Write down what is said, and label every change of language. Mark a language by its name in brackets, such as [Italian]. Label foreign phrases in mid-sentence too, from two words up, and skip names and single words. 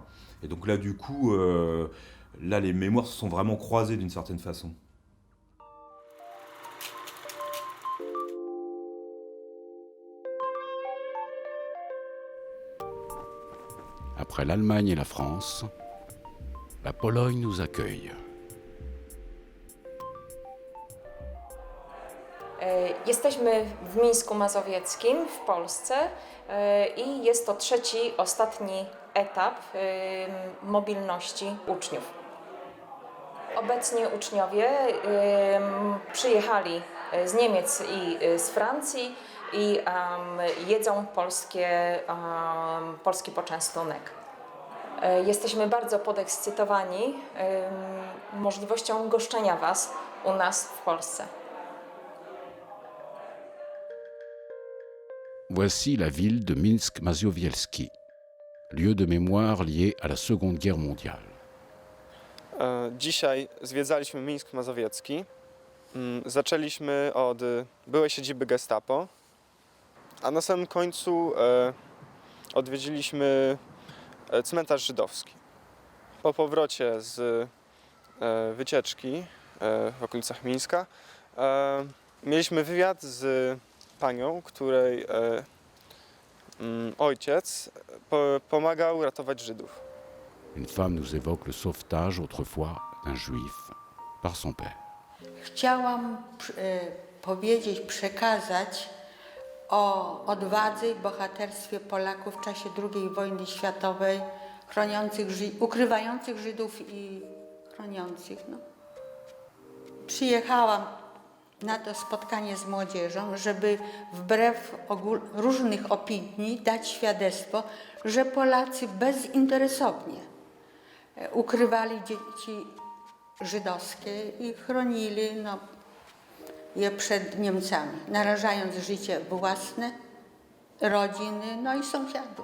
[French] Et donc là, du coup, les mémoires se sont vraiment croisées d'une certaine façon. Après l'Allemagne et la France, la Pologne nous accueille. [Polish] Jesteśmy w Mińsku Mazowieckim w Polsce i jest to ostatni etap mobilności uczniów. Obecnie uczniowie przyjechali z Niemiec i z Francji i jedzą polski poczęstunek. Jesteśmy bardzo podekscytowani możliwością goszczenia Was u nas w Polsce. [French] Voici la ville de Minsk-Mazowiecki, lieu de mémoire lié à la Seconde Guerre mondiale. [Polish] Dzisiaj zwiedzaliśmy Mińsk Mazowiecki. Zaczęliśmy od byłej siedziby Gestapo, a na samym końcu odwiedziliśmy cmentarz żydowski. Po powrocie z wycieczki w okolicach Mińska mieliśmy wywiad z panią, której ojciec pomagał ratować Żydów. [French] Une femme nous évoque le sauvetage autrefois d'un juif par son père. [Polish] Chciałam powiedzieć, przekazać o odwadze i bohaterstwie Polaków w czasie II wojny światowej, ukrywających Żydów i chroniących. No. Przyjechałam na to spotkanie z młodzieżą, żeby wbrew różnych opinii dać świadectwo, że Polacy bezinteresownie ukrywali dzieci żydowskie i chronili je przed Niemcami, narażając życie własne, rodziny, i sąsiadów.